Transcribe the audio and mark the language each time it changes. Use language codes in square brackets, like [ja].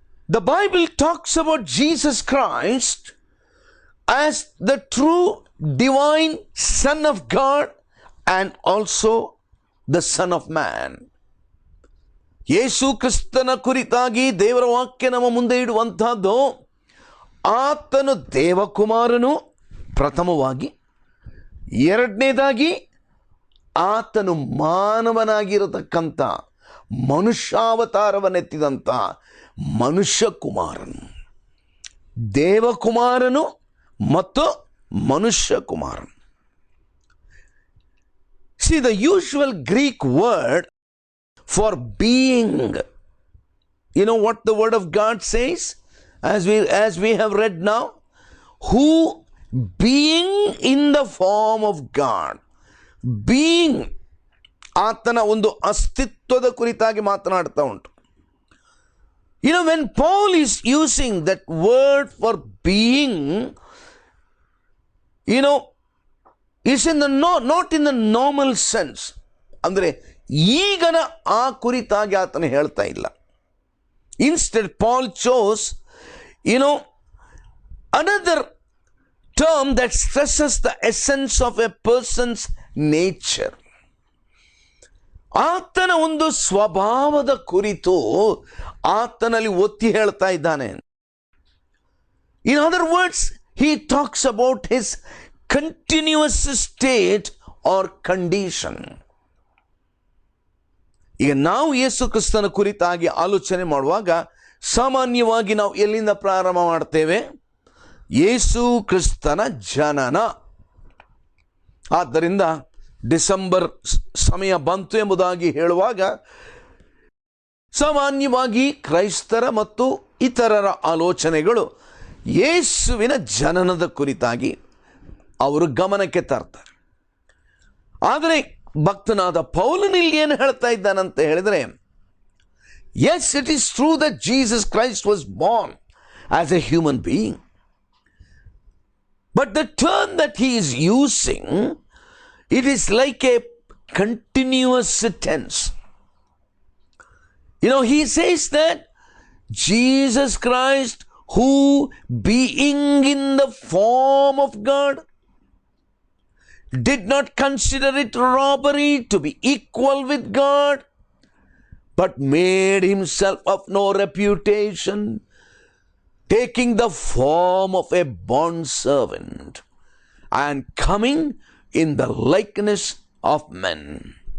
[en] The Bible talks about Jesus Christ as the true divine Son of God and also the Son of Man. [kn] ಯೇಸು ಕ್ರಿಸ್ತನ ಕುರಿತಾಗಿ ದೇವರ ವಾಕ್ಯ ನಮ್ಮ ಮುಂದೆ ಇಡುವಂತಹದ್ದು, ಆತನು ದೇವಕುಮಾರನು ಪ್ರಥಮವಾಗಿ, ಎರಡನೇದಾಗಿ ಆತನು ಮಾನವನಾಗಿರತಕ್ಕಂಥ ಮನುಷ್ಯಾವತಾರವನ್ನೆತ್ತಿದಂಥ ಮನುಷ್ಯ ಕುಮಾರನು. ದೇವಕುಮಾರನು ಮತ್ತು ಮನುಷ್ಯ ಕುಮಾರನು. [en] See, the usual Greek word for being, you know what the word of God says, as we have read now, who being in the form of God. Being, [kn] ಆತನ ಒಂದು ಅಸ್ತಿತ್ವದ ಕುರಿತಾಗಿ ಮಾತನಾಡ್ತಾ ಉಂಟು. [en] You know, when Paul is using that word for being, you know, is in the not in the normal sense. [kn] ಅಂದರೆ ಈಗನ ಆ ಕುರಿತಾಗಿ ಆತನು ಹೇಳ್ತಾ ಇಲ್ಲ. [en] Instead, Paul chose, you know, another term that stresses the essence of a person's nature. [kn] ಆತನ ಒಂದು ಸ್ವಭಾವದ ಕುರಿತು ಆತನಲ್ಲಿ ಒತ್ತಿ ಹೇಳ್ತಾ ಇದ್ದಾನೆ. [en] In other words, he talks about his continuous state or condition. [kn] ಈಗ ನಾವು ಯೇಸು ಕ್ರಿಸ್ತನ ಕುರಿತಾಗಿ ಆಲೋಚನೆ ಮಾಡುವಾಗ ಸಾಮಾನ್ಯವಾಗಿ ನಾವು ಎಲ್ಲಿಂದ ಪ್ರಾರಂಭ ಮಾಡ್ತೇವೆ? ಯೇಸು ಕ್ರಿಸ್ತನ ಜನನ. ಆದ್ದರಿಂದ ಡಿಸೆಂಬರ್ ಸಮಯ ಬಂತು ಎಂಬುದಾಗಿ ಹೇಳುವಾಗ ಸಾಮಾನ್ಯವಾಗಿ ಕ್ರೈಸ್ತರ ಮತ್ತು ಇತರರ ಆಲೋಚನೆಗಳು ಯೇಸುವಿನ ಜನನದ ಕುರಿತಾಗಿ ಅವರು ಗಮನಕ್ಕೆ ತರ್ತಾರೆ. ಆದರೆ ಭಕ್ತನಾದ ಪೌಲನಲ್ಲಿ ಏನು ಹೇಳ್ತಾ ಇದ್ದಾನಂತ ಹೇಳಿದರೆ, [en] Yes, it is true that Jesus Christ was born as a human being, but the term that he is using, it is like a continuous tense. You know, he says that Jesus Christ, who being in the form of God, did not consider it robbery to be equal with God, but made himself of no reputation, taking the form of a bondservant and coming in the likeness of men.